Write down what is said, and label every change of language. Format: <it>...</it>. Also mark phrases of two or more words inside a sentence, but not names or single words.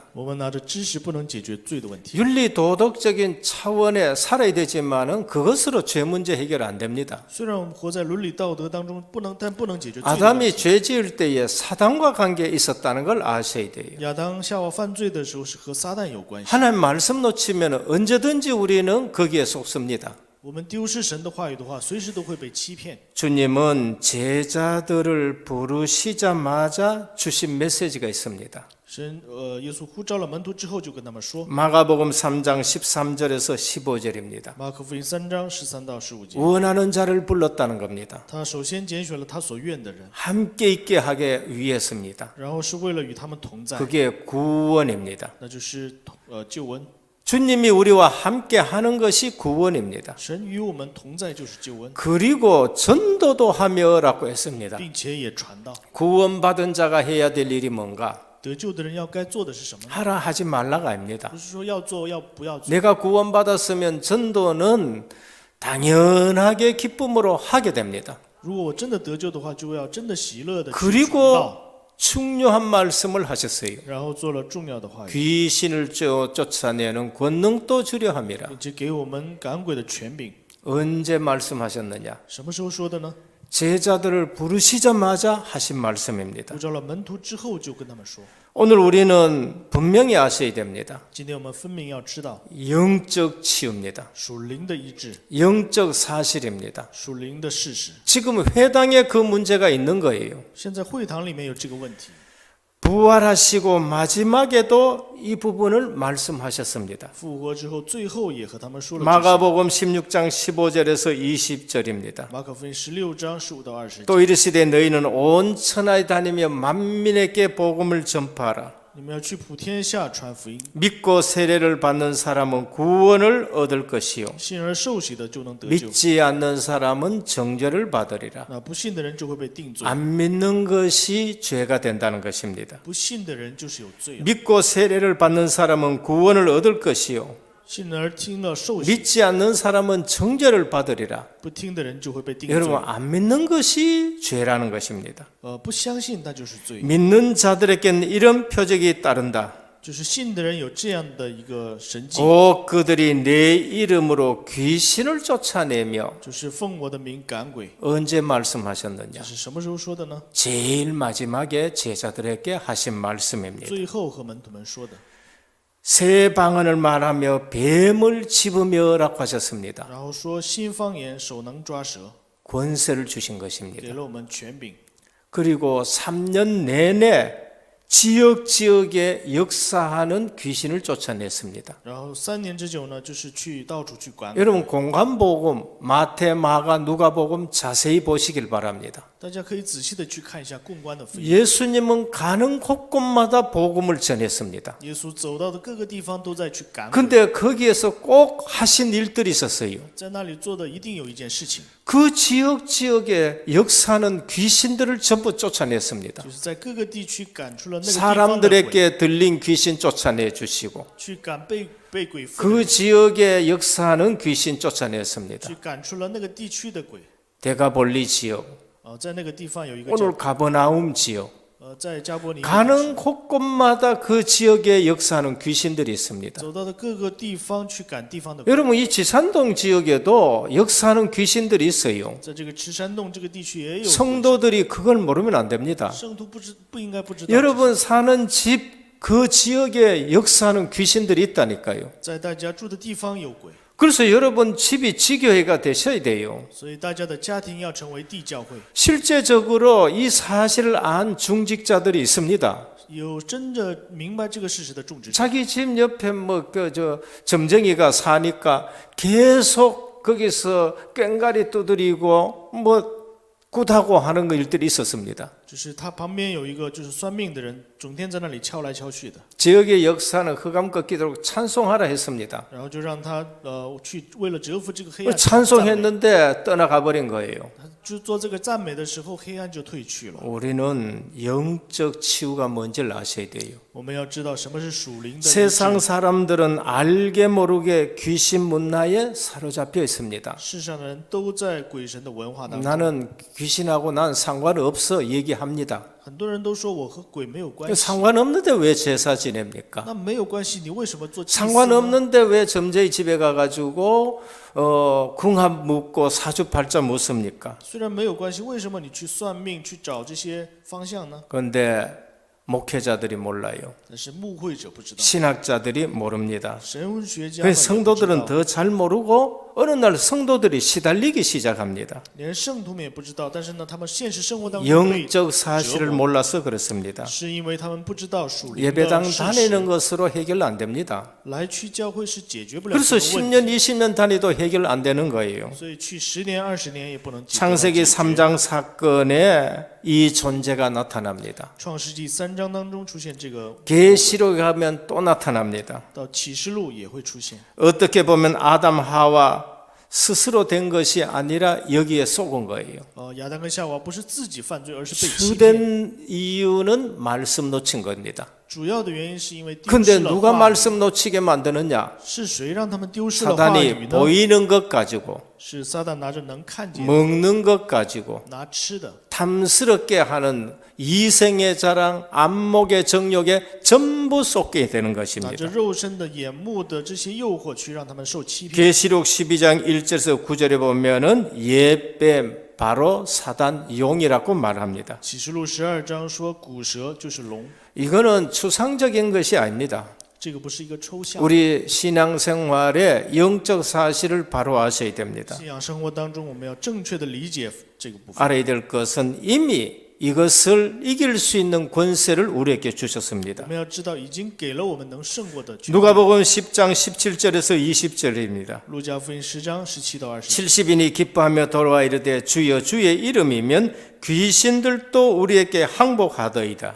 <zh>我们拿着知识不能解决罪的问题。</zh> <ko>윤리 도덕적인 차원에 살아야 되지만은 그것으로 죄 문제 해결 안 됩니다.</ko> <zh>虽然我们活在伦理道德当中，但不能解决罪的问</zh> <ko>아담이</ko> <zh>题。</zh> <ko>죄 지을 때에 사단과 관계 있었다는 걸 아셔야 돼요.</ko> <zh>亚当夏娃犯罪的时候是和撒旦有关系。</zh> <ko>하나님 말씀 놓치면 언제든지 우리는 거기에 속습니다.</ko> <zh>我们丢失神的话语的话，随时都会被欺骗。</zh> <ko>주님은 제자들을 부르시자마자 주신 메시지가 있습니다.</ko> <zh>耶稣呼召了门徒之后，就跟他们说，</zh> <ko>마가복음 3장 13절에서 15절입니다.</ko> <zh>马可福音3章13到15节，</zh> <ko>원하는 자를 불렀다는 겁니다.</ko> <zh>他首先拣选了他所愿的人，</zh> <ko>함께 있게 하기 위해서입니다.</ko> <zh>然后是为了与他们同在，</zh> <ko>그게 구원입니다.</ko> <zh>那就是救恩。</zh> <ko>주님이 우리와 함께 하는 것이 구원입니다.</ko> <zh>神与我们同在就是救恩，</zh> <ko>그리고 전도도 하며라고 했습니다.</ko> <zh>并且也传道。</zh> <ko>구원받은 자가 해야 될 일이 뭔가?</ko> <zh>得救的人要该做的是什么呢？</zh> <ko>하라 하지 말라가 아닙니다.</ko> <zh>不是说要做要不要做。</zh> <ko>내가 구원받았으면 전도는 당연하게 기쁨으로 하게 됩니다.</ko> <zh>如果我真的得救的话，就要真的喜乐的去传</zh> <ko>그리고</ko> <zh>道，</zh> <ko>중요한 말씀을 하셨어요.</ko> <zh>然后做了重要的话语，</zh> <ko>귀신을 쫓아내는 권능도 주려 함이라.</ko> <zh>并且给我们赶鬼的权柄。</zh> <ko>언제 말씀하셨느냐?</ko> <zh>什么时候说的呢？</zh> <ko>제자들을 부르시자마자 하신 말씀입니다.</ko> <zh>呼召了门徒之后，就跟他们说。</zh> <ko>오늘 우리는 분명히 아셔야 됩니다.</ko> <zh>今天我们分明要知道，</zh> <ko>영적 치유입니다.</ko> <zh>属灵的医治，</zh> <ko>영적 사실입니다.</ko> <zh>属灵的事实。</zh> <ko>지금 회당에 그 문제가 있는 거예요.</ko> <zh>现在会堂里面有这个问题，</zh> <ko>부활하시고 마지막에도 이 부분을 말씀하셨습니다.</ko> <zh>复活之后，最后也和他们说了这些。</zh> <ko>마가복음 16장 15절에서 20절입니다.</ko> <zh>马可福音16章15到20节，</zh> <ko>또 이르시되 너희는 온 천하에 다니며 만민에게 복음을 전파하라.</ko> <zh>你们要去普天下传福音，</zh> <ko>믿고 세례를 받는 사람은 구원을 얻을 것이요</ko> <zh>信而受洗的就能得救，</zh> <ko>믿지 않는 사람은 정죄를 받으리라.</ko> <zh>那不信的人就会被定罪，</zh> <ko>안 믿는 것이 죄가 된다는 것입니다.</ko> <zh>不信的人就是有罪了。</zh> <ko>믿고 세례를 받는 사람은 구원을 얻을 것이요</ko> <zh>信而听了受洗，</zh> <ko>믿지 않는 사람은 정죄를 받으리라.</ko> <zh>不听的人就会被定罪。</zh> <ko>여러분, 안 믿는 것이 죄라는 것입니다.</ko> <zh>不相信那就是罪，</zh> <ko>믿는 자들에게는 이런 표적이 따른다.</ko> <zh>就是信的人有这样的一个神迹，</zh> <ko>곧 그들이 내 이름으로 귀신을 쫓아내며</ko> <zh>就是奉我的名赶鬼。</zh> <ko>언제 말씀하셨느냐?</ko> <zh>这是什么时候说的呢？</zh> <ko>제일 마지막에 제자들에게 하신 말씀입니다.</ko> <zh>最后和门徒们说的。</zh> <ko>새 방언을 말하며 뱀을 집으며라고 하셨습니다.</ko> <zh>然后说新方言手能抓蛇，</zh> <ko>권세를 주신</ko> <zh>给</zh> <ko>것입니다.</ko> <zh>了我们权柄。</zh> <ko>그리고 3년 내내 지역지역에 역사하는 귀신을 쫓아냈습니다.</ko> <zh>然后3年之久呢，就是去到处去管。</zh> <ko>여러분 공간복음 마태, 마가, 누가복음 자세히 보시길 바랍니다.</ko> <zh>大家可以仔细的去看一下共观的福音。</zh> <ko>예수님은 가는 곳곳마다 복음을 전했습니다.</ko> <zh>耶稣走到的各个地方都在去赶鬼，</zh> <ko>근데 거기에서 꼭 하신 일들이 있었어요.</ko> <zh>在那里做的一定有一件事情，</zh> <ko>그 지역지역에 역사하는 귀신들을 전부 쫓아냈습니다.</ko> <zh>就是在各个地区赶出了那个地方的鬼，</zh> <ko>사람들에게 들린 귀신 쫓아내 주시고</ko> <zh>去赶被鬼附</zh> <ko>그</ko> <zh>的，</zh> <ko>지역에 역사하는 귀신 쫓아냈습니다.</ko> <zh>去赶出了那个地区的鬼。</zh> <ko>데가볼리 지역,</ko> <zh>在那个地方有一个</zh> <ko>오늘</ko> <zh>叫</zh> <ko>가버나움 지역,</ko> <zh>在加伯尼</zh> <ko>가는 곳곳마다 그 지역에 역사하는 귀신들이 있습니다.</ko> <zh>走到的各个地方去赶地方的鬼。</zh> <ko>여러분 이 지산동 지역에도 역사하는 귀신들이 있어요.</ko> <zh>在这个池山洞这个地区也有</zh> <ko>성도들이 그걸 모르면 안 됩니다.</ko> <zh>圣徒不应该不知道。</zh> <ko>여러분 사는 집 그 지역에 역사하는 귀신들이 있다니까요.</ko> <zh>在大家住的地方有鬼，</zh> <ko>그래서 여러분 집이 지교회가 되셔야 돼요.</ko> <zh>所以大家的家庭要成为地教会。</zh> <ko>실제적으로 이 사실을 안 중직자들이 있습니다.</ko> <zh>有真的明白这个事实的种植者，</zh> <ko>자기 집 옆에 점쟁이가 사니까 계속 거기서 꽹가리 두드리고 굿하고 하는 일들이 있었습니다.</ko> <zh>就是他旁边有一个就是算命的人，整天在那里敲来敲去的，</zh> <ko>지역의 역사는 흑암 꺾이도록 찬송하라 했습니다.</ko> <zh>然后就让他去为了折服这个黑暗，</zh> <ko>찬송했는데 떠나가 버린 거예요.</ko> <zh>他就做这个赞美的时候，黑暗就退去了。</zh> <ko>우리는 영적 치유가 뭔지를 아셔야 돼요.</ko> <zh>我们要知道什么是属灵的医</zh> <ko>세상</ko> <zh>治。</zh> <ko>사람들은 알게 모르게 귀신 문화에 사로잡혀 있습니다.</ko> <zh>世上的人都在鬼神的文化当中，</zh> <ko>나는 귀신하고 난 상관없어 얘기합니다.</ko> <zh>很多人都说我和鬼没有关系，</zh> <ko>상관없는데 왜 제사 지냅니까?</ko> <zh>那没有关系，你为什么做祭司呢？</zh> <ko>상관없는데 왜 점쟁이 집에 가가지고 궁합 묻고 사주팔자 묻습니까?</ko> <zh>虽然没有关系，为什么你去算命去找这些方向呢？</zh> <ko>그런데 목회자들이 몰라요.</ko> <zh>但是牧会者不知道，</zh> <ko>신학자들이 모릅니다.</ko> <zh>神学家</zh> <ko>그래서</ko> <zh>们也不知</zh> <ko>성도들은</ko> <zh>道，</zh> <ko>더 잘 모르고 어느 날 성도들이 시달리기 시작합니다.</ko> <zh>连圣徒们也不知道。但是呢，他们现实生活当中被</zh> <ko>영적 사실을 몰라서 그렇습니다.</ko> <zh>是因为他们不知道属灵</zh> <ko>예배당</ko> <zh>的事</zh> <ko>다니는</ko> <zh>实，</zh> <ko>것으로 해결 안 됩니다.</ko> <zh>来去教会是解决不了</zh> <ko>그래서</ko> <zh>这个问</zh> <ko>10년,</ko> <zh>题，</zh> <ko>20년 다니도 해결 안 되는 거예요.</ko> <zh>所以去10年、20年也不能解决。</zh> <ko>창세기 3장 사건에 이 존재가 나타납니다.</ko> <zh>创世纪3章当中出现这个，</zh> <ko>계시록에 가면 또 나타납니다.</ko> <zh>到启示录也会出现。</zh> <ko>어떻게 보면 아담 하와 스스로 된 것이 아니라 여기에 속은 거예요.</ko> <zh>亚当跟夏娃不是自己犯罪，而是被欺骗。</zh> <ko>주된 이유는 말씀 놓친 겁니다.</ko> <zh>主要的原因是因为丢</zh> <ko>근데</ko> <zh>失了</zh> <ko>누가</ko> <zh>话语。</zh> <ko>말씀 놓치게 만드느냐?</ko> <zh>是谁让他们丢失了话语</zh> <ko>사단이</ko> <zh>呢？</zh> <ko>보이는 것 가지고</ko> <zh>是撒旦拿着能看见、</zh> <ko>먹는 것 가지고</ko> <zh>拿吃的，</zh> <ko>탐스럽게 하는 이생의 자랑, 안목의 정욕에 전부 쏟게 되는</ko> <zh>拿</zh> <ko>것입니다.</ko> <zh>着肉身的眼目的这些诱惑，去让他们受欺骗。</zh> <ko>계시록 12장 1절에서 9절에 보면은 옛뱀 바로 사단 용이라고 말합니다.</ko> <zh>启示录12章说，古蛇就是龙，</zh> <ko>이거는 추상적인 것이 아닙니다.</ko> <zh>这个不是一个抽象。</zh> <ko>우리 신앙생활의 영적 사실을 바로 아셔야 됩니다.</ko> <zh>信仰生活当中，我们要正确的理解这个部分。</zh> <ko>알아야 될 것은 이미 이것을 이길 수 있는 권세를 우리에게</ko> <zh>我</zh> <ko>주셨습니다.</ko> <zh>们要知道，已经给了我们能胜过的权利。</zh> <ko>누가복음 10장 17절에서 20절입니다.</ko> <zh>路加福音10章17到20。</zh> <ko>70인이 기뻐하며 돌아와 이르되 주여 주의 이름이면 귀신들도 우리에게 항복하더이다.</ko>